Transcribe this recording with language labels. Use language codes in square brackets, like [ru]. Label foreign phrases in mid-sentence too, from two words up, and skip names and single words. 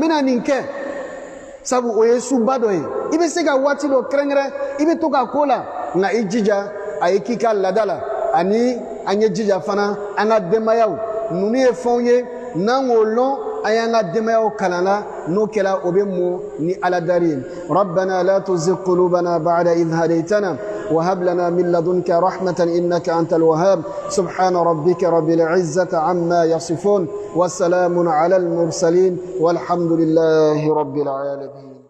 [bm] bɛna nin kɛ sabu o ye suba dɔ ye i bɛ se ka waati dɔ kɛrɛnkɛrɛn i bɛ to ka ko la nka i jija a ye k'i ka laada la ani an ye jija fana an ka denbayaw ninnu ye fɛnw ye n'an k'o lɔn an y'an ka denbayaw kalan la n'o kɛra o bɛ mɔ ni Ala dari ye [ar] ربنا لا تزغ قلوبنا بعد إذ هديتنا وهب لنا من لدنك رحمة إنك أنت الوهاب سبحان ربك رب العزة عما يصفون والسلام على المرسلين والحمد لله رب العالمين